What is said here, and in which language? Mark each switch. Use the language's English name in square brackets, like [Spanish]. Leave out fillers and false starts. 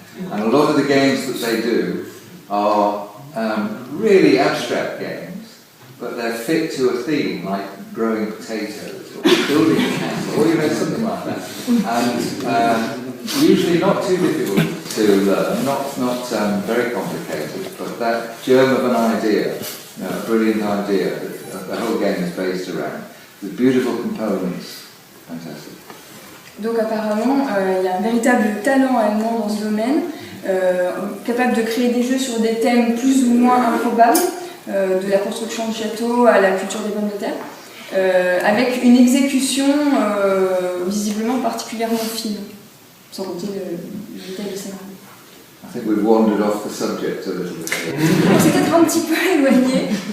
[English] And a lot of the games that they do are really abstract games, but they're fit to a theme, like growing potatoes or building a castle, or something like that. And usually not too difficult to learn, not very complicated, but that germ of an idea, a brilliant idea that the whole game is based around, with beautiful components. Fantastic. [French] Donc apparemment, il y a un véritable talent allemand dans ce domaine, capable de créer des jeux sur des thèmes plus ou moins improbables, de la construction de châteaux à la culture des pommes de terre, avec une exécution visiblement particulièrement fine, sans compter le détail du scénario. [English] I think we've wandered off the subject a little bit. [French] C'est peut-être un petit peu éloigné.